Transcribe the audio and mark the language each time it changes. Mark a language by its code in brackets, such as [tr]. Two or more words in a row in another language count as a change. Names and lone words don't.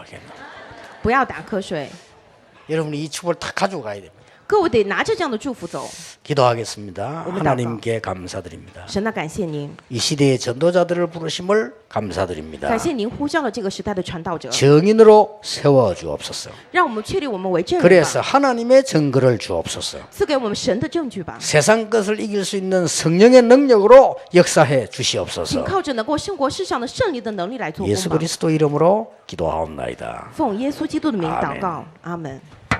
[zh] 不要打瞌睡。 [ko] 여러분이 이 축복을 다 가지고 가야 됩니다. [zh] 各位得拿着这样的祝福走。 [ko] 기도하겠습니다. 오늘 하나님께 감사드립니다. [zh] 神啊，感谢您， [ko] 이 시대의 전도자들을 부르심을 감사드립니다. [zh] 感谢您呼召了这个时代的传道者， [ko] 정인으로 세워 주옵소서. [zh] 让我们确立我们为证人 [ko] 그래서 [zh] 吧， [ko] 하나님의 증거를 주옵소서. [zh] 赐给我们神的证据吧。 [ko] 세상 것을 이길 수 있는 성령의 능력으로 역사해 [zh] 请 [ko] 주시옵소서. [zh] 靠着能够胜过世上的胜利的能力来做 [ko] 예수 [zh] 工吧。 [ko] 그리스도 이름으로 기도하옵나이다. [zh] 奉耶稣基督的名祷阿门告，阿门。